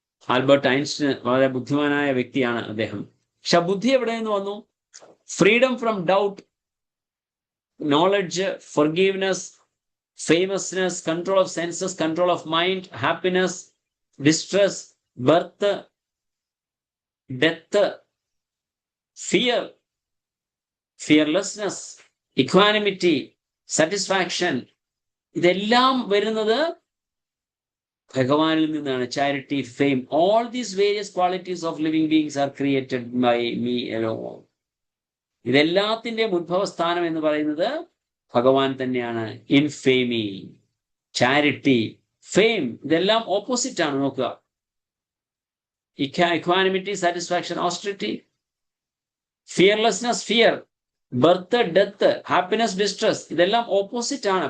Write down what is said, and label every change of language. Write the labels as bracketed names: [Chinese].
[Malayalam] Albert Einstein വളരെ ബുദ്ധിമാനായ വ്യക്തിയാണ് അദ്ദേഹം. പക്ഷെ ആ ബുദ്ധി എവിടെ നിന്ന് വന്നു? [English] freedom from doubt, knowledge, forgiveness, famousness, control of senses, control of mind, happiness, distress, birth, death, fear, fearlessness, equanimity, satisfaction, [Malayalam] ഇതെല്ലാം വരുന്നത് ഭഗവാനിൽ നിന്നാണ്. [English] Charity, fame, all these various qualities of living beings are created by me alone. [Malayalam] ഇതെല്ലാത്തിന്റെയും ഉദ്ഭവസ്ഥാനം എന്ന് പറയുന്നത് ഭഗവാൻ തന്നെയാണ്. [English] infamy, charity, fame, [Malayalam] ഇതെല്ലാം opposite ആണ്. നോക്കുക, [English] equanimity, satisfaction, austerity, fearlessness, fear, birth, death, happiness, distress, [Malayalam] ഇതെല്ലാം ഓപ്പോസിറ്റ് ആണ്.